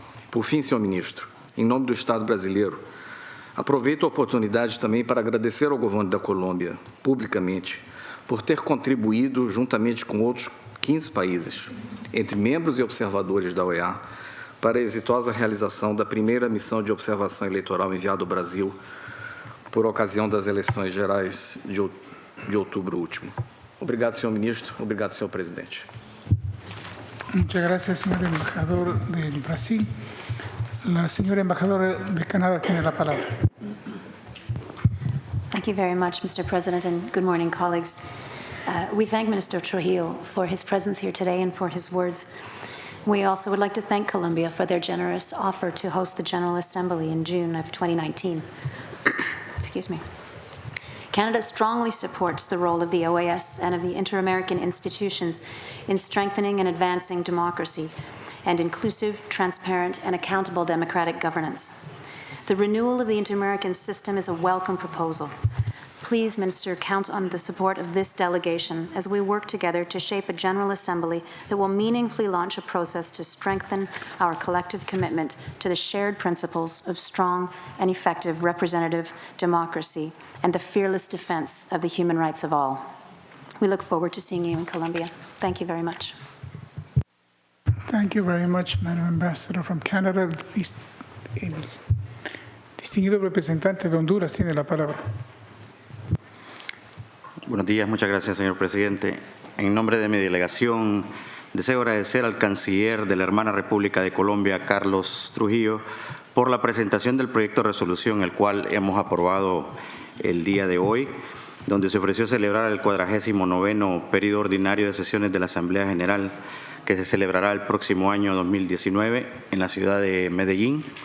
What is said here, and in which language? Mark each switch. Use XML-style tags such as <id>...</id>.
<pt>Por fim, senhor ministro, em nome do Estado brasileiro, aproveito a oportunidade também para agradecer ao governo da Colômbia, publicamente, por ter contribuído, juntamente com outros 15 países, entre membros e observadores da OEA, para a exitosa realização da primeira missão de observação eleitoral enviada ao Brasil por ocasião das eleições gerais de outubro último. Obrigado, senhor ministro. Obrigado, senhor presidente.</pt> <es>Muchas gracias, señor embajador del Brasil. La señora embajadora de Canadá tiene la palabra.</es> <en>Thank you very much, Mr. President, and good morning, colleagues. We thank Minister Trujillo for his presence here today and for his words. We also would like to thank Colombia for their generous offer to host the General Assembly in June of 2019. Excuse me. Canada strongly supports the role of the OAS and of the inter-American institutions in strengthening and advancing democracy and inclusive, transparent, and accountable democratic governance. The renewal of the inter-American system is a welcome proposal. Please, Minister, count on the support of this delegation as we work together to shape a General Assembly that will meaningfully launch a process to strengthen our collective commitment to the shared principles of strong and effective representative democracy and the fearless defense of the human rights of all. We look forward to seeing you in Colombia. Thank you very much. Thank you very much, Madam Ambassador from Canada.</en> <es>El distinguido representante de Honduras tiene la palabra. Buenos días, muchas gracias, señor presidente. En nombre de mi delegación, deseo agradecer al canciller de la hermana República de Colombia, Carlos Trujillo, por la presentación del proyecto de resolución, el cual hemos aprobado el día de hoy, donde se ofreció celebrar el 49º periodo ordinario de sesiones de la Asamblea General, que se celebrará el próximo año 2019 en la ciudad de Medellín.</es>